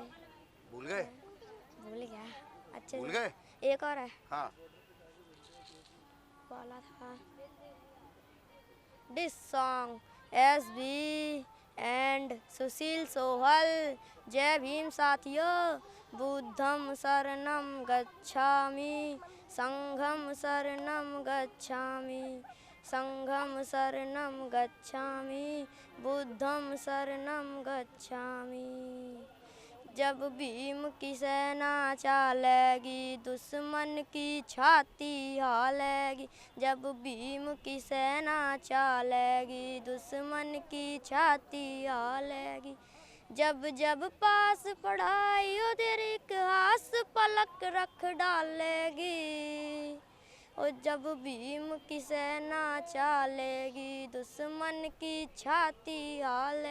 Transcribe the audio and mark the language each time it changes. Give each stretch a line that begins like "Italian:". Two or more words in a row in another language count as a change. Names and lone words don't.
Hindi: भूल गए? भूल गया अच्छे भूल से। गए? एक और है हाँ वाला था।
English: This song SB and
Hindi: सुशील सोहल। जय भीम साथियों।
Pali: बुद्धम शरणम गच्छामि, संघम शरणम गच्छामि, संघम शरणम गच्छामि, बुद्धम शरणम गच्छामि।
Hindi: जब भीम की सेना चलेगी, दुश्मन की छाती हालेगी, जब भीम की सेना चलेगी, दुश्मन की छाती हालेगी, जब जब पास पढ़ाई उधर इतिहास पलक रख डालेगी, और जब भीम की सेना चलेगी, दुश्मन की छाती हालेगी।